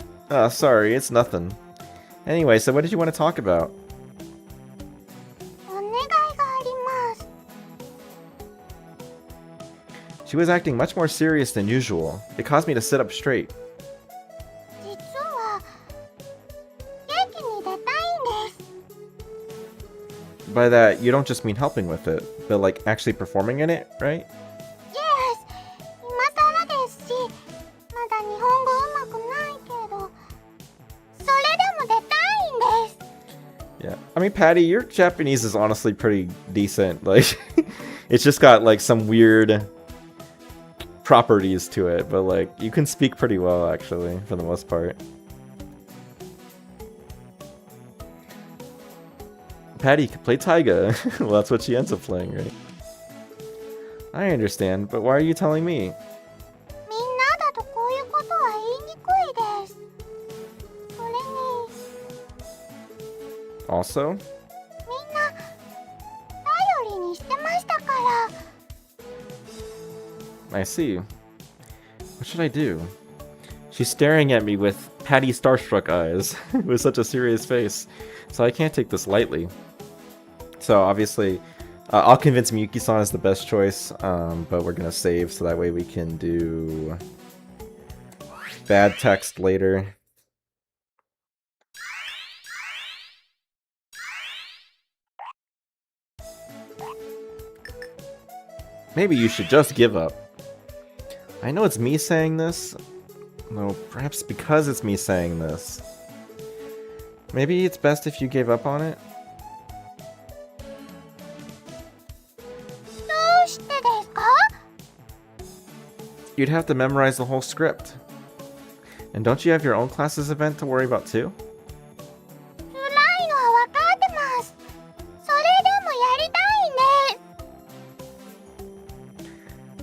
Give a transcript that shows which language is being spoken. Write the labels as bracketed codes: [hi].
[en] Ah, sorry, it's nothing. Anyway, so what did you want to talk about? [ja] お願いがあります。 [en] She was acting much more serious than usual. It caused me to sit up straight. [ja] 実は劇に出たいんです。 [en] By that, you don't just mean helping with it, but like actually performing in it, right? Yes。 [ja] 今更ですし、まだ日本語うまくないけど、それでも出たいんです。 [en] Yeah. I mean, Patty, your Japanese is honestly pretty decent. Like, it's just got like some weird properties to it, but like you can speak pretty well actually for the most part. Patty can play Taiga. Well, that's what she ends up playing, right? I understand, but why are you telling me? [ja] みんなだとこういうことは言いにくいです。それに [en] Also? [ja] みんな頼りにしてましたから。 [en] I see. What should I do? She's staring at me with Patty starstruck eyes, with such a serious face, so I can't take this lightly. So obviously, I'll convince Miyuki-san is the best choice, but we're gonna save so that way we can do bad text later. Maybe you should just give up. I know it's me saying this. No, perhaps because it's me saying this. Maybe it's best if you gave up on it? [ja] どうしてですか？ [en] You'd have to memorize the whole script. And don't you have your own classes event to worry about too? [ja] 辛いのは分かってます。それでもやりたいんです。